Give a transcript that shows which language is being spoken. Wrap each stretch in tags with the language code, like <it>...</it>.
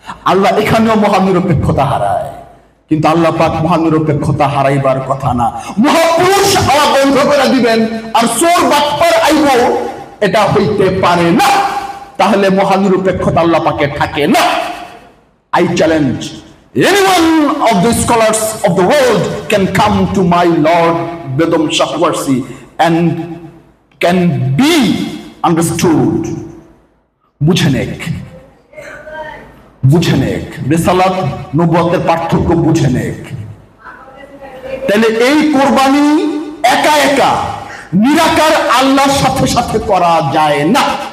<bn>আল্লাহ এখানেও মহানিরপেক্ষতা হারায়, কিন্তু আল্লাহ পাক মহানিরপেক্ষতা হারাইবার কথা না। মহাপুরুষ হওয়া বন্ধ করে দিবেন আর চোর বাটপার আইব, এটা হইতে পারে না। তাহলে মহানিরপেক্ষতা আল্লাহ পাকে থাকে না।</bn> <en>I challenge anyone of the scholars of the world can come to my Lord Bedom Shahwarsi and can be understood.</en> <bn>বুঝে নেক, বুঝে নেক, রিসালাত নবুয়তের পার্থক্য বুঝে নেক। তাহলে এই কোরবানি একা একা নিরাকার আল্লাহর সাথে সাথে করা যায় না।</bn>